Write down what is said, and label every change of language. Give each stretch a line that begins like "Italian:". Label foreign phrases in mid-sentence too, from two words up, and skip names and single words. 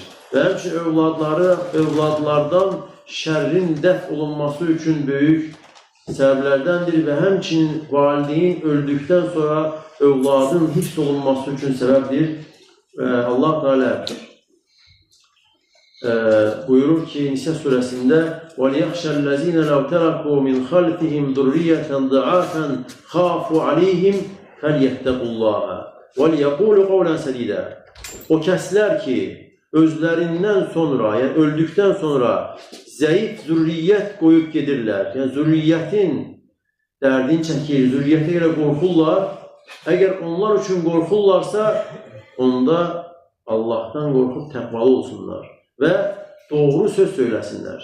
Azerbaijani: Və həmçinin övladlardan şərrin dəf olunması üçün böyük səbəblərdəndir və həmçinin valideyn öldükdən sonra övladın hifz olunması üçün səbəbdir. Allah Teala buyurur ki, Nisa surəsində
Arabic: وَلِيَخْشَ الَّذِينَ لَوْ تَرَكُوا مِنْ خَلْفِهِمْ ذُرِّيَّةً ضِعَافًا خَافُوا عَلَيْهِمْ فَلْيَتَّقُوا اللَّهَ وَلْيَقُولُوا قَوْلًا سَدِيدًا.
Azerbaijani: O kəslər ki, özlərindən sonra, yəni öldükdən sonra zəif zürriyyət qoyub gedirlər, yəni zürriyyətin dərdini çəkir, zürriyyətə görə qorxurlar. Əgər onlar üçün qorxurlarsa, onda Allahdan qorxub təqvalı olsunlar və doğru söz söyləsinlər.